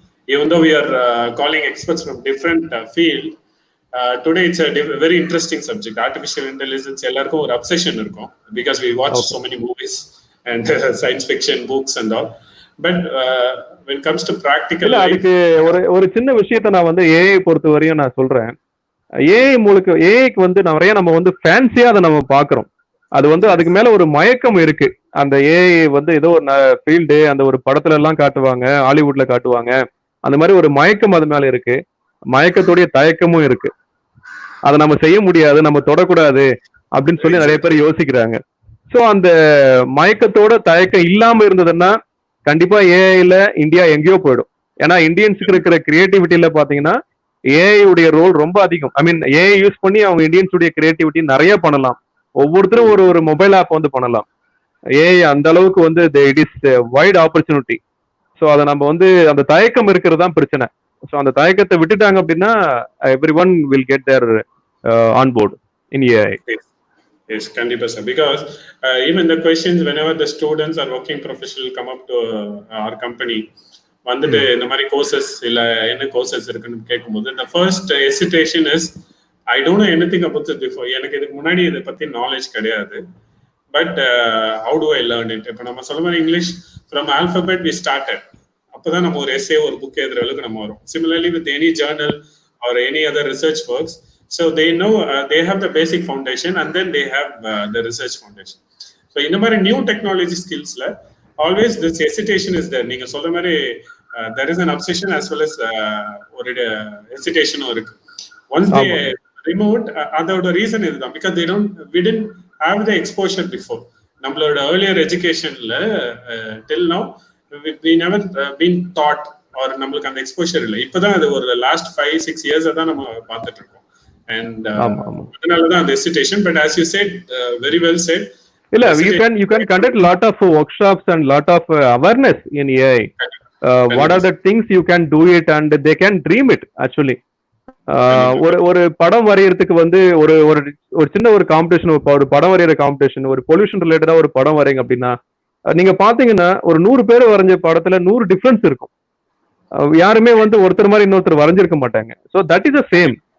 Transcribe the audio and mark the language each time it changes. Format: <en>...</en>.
<en>Even though we are calling experts from different field, today it's a very interesting subject. Artificial intelligence,</en> <ta>எல்லாருக்கும் ஒரு</ta> <en>obsession</en> <ta>இருக்கும்</ta> <en>because we watch so many movies and science fiction books and all. But when it comes to practical life,</en> <ta>அதுக்கு ஒரு சின்ன விஷயத்தை நான் AI பொறுத்த வரையும் நான் சொல்றேன். ஏஐக்கு நிறைய நம்ம ஃபேன்சியா அதை நம்ம பாக்குறோம். அது அதுக்கு மேல ஒரு மயக்கம் இருக்கு. அந்த ஏஐ ஏதோ ஒரு ஃபீல்டு, அந்த ஒரு படத்துல எல்லாம் காட்டுவாங்க, ஹாலிவுட்ல காட்டுவாங்க. அந்த மாதிரி ஒரு மயக்கம் அது மேல இருக்கு. மயக்கத்துடைய தயக்கமும் இருக்கு. அதை நம்ம செய்ய முடியாது, நம்ம தொடக்கூடாது அப்படின்னு சொல்லி நிறைய பேர் யோசிக்கிறாங்க. சோ அந்த மயக்கத்தோட தயக்கம் இல்லாம இருந்ததுன்னா கண்டிப்பா ஏஐல இந்தியா எங்கேயோ போயிடும். ஏன்னா இந்தியன்ஸுக்கு இருக்கிற கிரியேட்டிவிட்டியில பாத்தீங்கன்னா ஏஐ உடைய ரோல் ரொம்ப அதிகம். ஏஐ யூஸ் பண்ணி அவங்க இந்தியன்ஸ் உடைய கிரியேட்டிவிட்டி நிறைய பண்ணலாம். ஒவ்வொருத்தரும் ஒரு மொபைல் ஆப் பண்ணலாம். ஏஐ அந்த அளவுக்கு</ta> <en>It is wide opportunity.</en> <ta>So அதை நம்ம அந்த தயக்கம் இருக்கிறது தான் பிரச்சனை. ஸோ அந்த தயக்கத்தை விட்டுட்டாங்க அப்படின்னா</ta> <en>everyone will get their on board in AI.</en> <ta>Yes, kandipa sir.</ta> <en>Because even the questions whenever the students or working professional come up to our company,</en> <ta>வந்துட்டு இந்த மாதிரி கோர்சஸ் இல்ல என்ன கோர்சஸ் இருக்குன்னு கேட்கும்போது</ta> <en>the first hesitation is I don't know anything about this before.</en> <ta>எனக்கு இதுக்கு முன்னாடி இதை பத்தி நாலேஜ் கிடையாது.</ta> <en>But how do I learn it?</en> <ta>இப்போ நம்ம சொல்ல மாதிரி English</ta> <en>from alphabet we started.</en> <ta>அப்பதான் நம்ம ஒரு essay ஒரு புக் எழுதுற அளவுக்கு நம்ம வரும்.</ta> <en>Similarly with any journal or any other research works, so they know they have the basic foundation and then they have the research foundation. So in the new technology skills la always this hesitation is there.</en> <ta>Neenga solra mari</ta> <en>there is an obsession as well as or hesitation</en> <ta>irukku.</ta> <en>Once they removed</en> <ta>adoda</ta> <en>reason is because we didn't have the exposure before.</en> <ta>Nammaloda</ta> <en>earlier education la till now we never been taught or</en> <ta>நம்மளுக்கு அந்த exposure இல்லை. இப்பதான் அது ஒரு last 5-6 years தான் நம்ம பார்த்துட்டு இருக்கோம். And அதனாலதான் அந்த hesitation.</ta> <en>But as you said, very well said.</en> <ta>இல்ல,</ta> <en>you can conduct lot of workshops and lot of awareness in AI. What are the things you can do it and they can dream it actually.</en> <ta>ஒரு படம் வரையறதுக்கு ஒரு சின்ன ஒரு competition, ஒரு படம் வரைகிற competition, ஒரு பொல்யூஷன் ரிலேட்டடா ஒரு படம் வரைங்க அப்படின்னா நீங்க பாத்தீங்கன்னா ஒரு 100 பேர் வரைஞ்ச படத்துல 100 டிஃபரன்ஸ் இருக்கும். யாருமே ஒருத்தர் மாதிரி இன்னொருத்தர் வரைஞ்சிருக்க மாட்டாங்க.</ta> <en>So that is the same.</en>